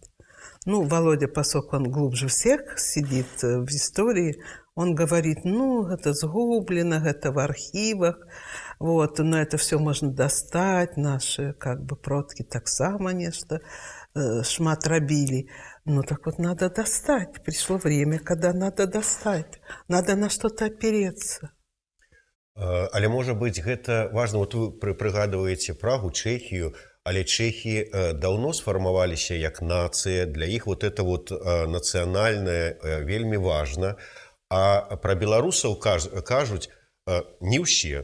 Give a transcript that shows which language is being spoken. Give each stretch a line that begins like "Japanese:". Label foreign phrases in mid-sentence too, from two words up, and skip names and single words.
Russian: Ну, Володя, поскольку он глубже всех сидит в истории, он говорит, ну, это сгублено, это в архивах, но это все можно достать, наши как бы
Belarusian: продки так само нечто шмат рабили.
Russian: Ну, так надо достать. Пришло время, когда надо достать. Надо на что-то опереться.
Belarusian: Але, можа быць, гэта важна, вы прыгадваеце Прагу, Чэхію, але чэхі даўно сфармаваліся як нацыя, для іх это нацыянальнае вельмі важна. А пра беларусаў кажуць не ўсе.